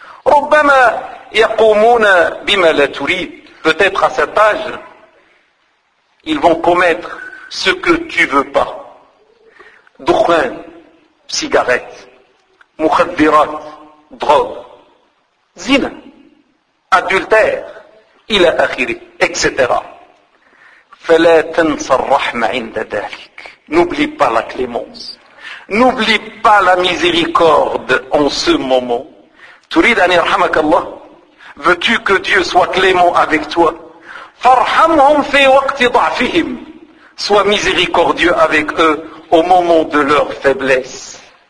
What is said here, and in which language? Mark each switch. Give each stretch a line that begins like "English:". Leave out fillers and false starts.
Arabic: ربما يقومون بما لا تريد.
French: Peut-être à cet âge, ils vont commettre ce que tu veux pas.
Arabic: دخان, cigarette. مخدرات, drogue. زنا, adultère. إلى آخره, etc. فلا تنسى الرحمة عند ذلك.
French: N'oublie pas la clémence. N'oublie pas la miséricorde en ce moment.
Arabic: Turid an irhamak Allah?
French: Veux-tu que Dieu soit clément avec toi?
Arabic: Farhamhum fi waqti da'fihim.
French: Sois miséricordieux avec eux au moment de leur faiblesse.